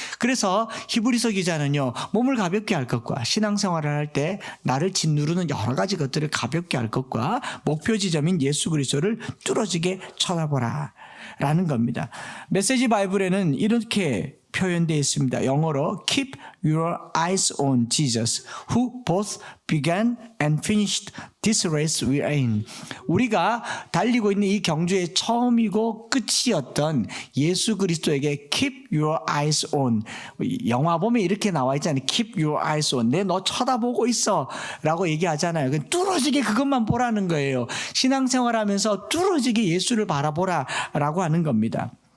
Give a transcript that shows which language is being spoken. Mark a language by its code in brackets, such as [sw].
[ko] 그래서 히브리서 기자는요, 몸을 가볍게 할 것과 신앙생활을 할 때 나를 짓누르는 여러 가지 것들을 가볍게 할 것과 목표 지점인 예수 그리스도를 뚫어지게 쳐다보라 라는 겁니다. 메시지 바이블에는 이렇게 표현되어 있습니다. 영어로 [en] Keep your eyes on Jesus, who both began and finished this race we are in. [ko] 우리가 달리고 있는 이 경주의 처음이고 끝이었던 예수 그리스도에게 [en] Keep your eyes on. [ko] 영화 보면 이렇게 나와 있잖아요. [en] Keep your eyes on. [ko] 내 너 쳐다보고 있어 라고 얘기하잖아요. 뚫어지게 그것만 보라는 거예요. 신앙생활하면서 뚫어지게 예수를 바라보라 라고 하는 겁니다.